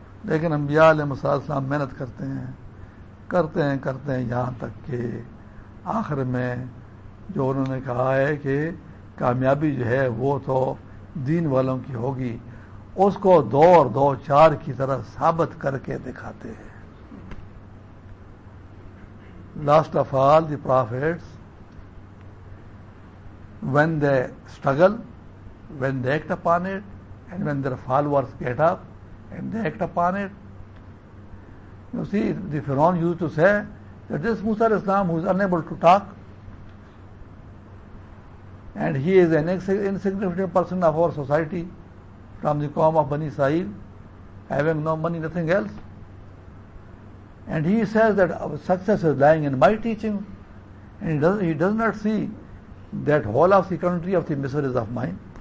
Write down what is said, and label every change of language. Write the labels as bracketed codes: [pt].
[ur] لیکن انبیاء علیہ السلام محنت کرتے ہیں کرتے ہیں کرتے ہیں، یہاں تک کہ آخر میں جو انہوں نے کہا ہے کہ کامیابی جو ہے وہ تو دین والوں کی ہوگی، اس کو دو اور دو چار کی طرح ثابت کر کے دکھاتے ہیں. [en] Last of all the prophets when they struggle when they act upon it and when their followers get up and they act upon it. You see the فرعون used to say that this موسیٰ علیہ السلام who is unable to talk and he is an insignificant person of our society from the قوم of Bani Israel having no money nothing else, and he says that our success is lying in my teaching, and he does not see that whole of the country of the Misr is of mine.